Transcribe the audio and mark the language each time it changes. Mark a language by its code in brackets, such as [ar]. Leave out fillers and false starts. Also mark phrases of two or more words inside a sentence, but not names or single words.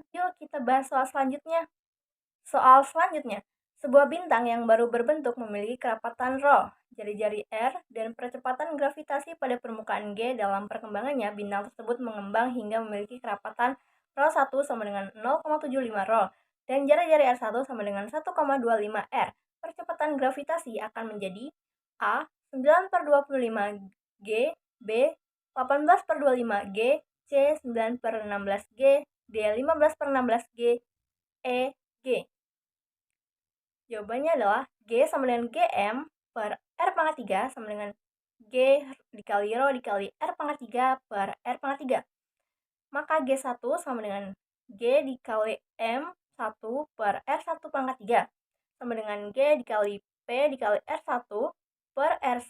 [id] Yuk kita bahas soal selanjutnya. Soal selanjutnya, sebuah bintang yang baru berbentuk memiliki kerapatan Rho, jari-jari R, dan percepatan gravitasi pada permukaan G. Dalam perkembangannya, bintang tersebut mengembang hingga memiliki kerapatan Rho 1 sama dengan 0,75 Rho, dan jari-jari R1 sama dengan 1,25 R. Percepatan gravitasi akan menjadi A. 9 per 25 G, B. 18 per 25 G, C. 9 per 16 G, D. 15 per 16 G, E. G. Jawabannya adalah G sama dengan Gm per R pangkat 3 sama dengan G dikali Rho dikali R pangkat 3 per R pangkat 3. Maka G1 sama dengan G dikali M1 per R1 pangkat 3 sama dengan G dikali P dikali R1 per R1.